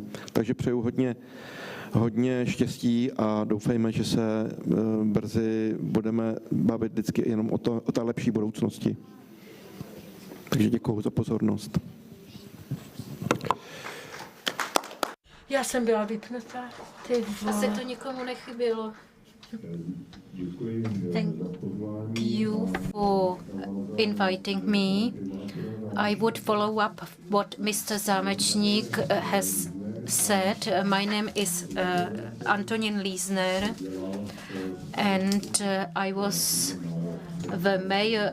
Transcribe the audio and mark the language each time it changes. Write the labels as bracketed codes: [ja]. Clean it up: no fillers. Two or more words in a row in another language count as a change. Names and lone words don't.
[cs] Takže přeju hodně štěstí a doufejme, že se brzy budeme bavit vždycky jenom o té lepší budoucnosti. Takže děkuji za pozornost. Já jsem byla vypnutá. Asi to nikomu nechybělo. [en] Thank you for inviting me. I would follow up what Mr. Zámečník has said. My name is Antonín Lízner, and I was the mayor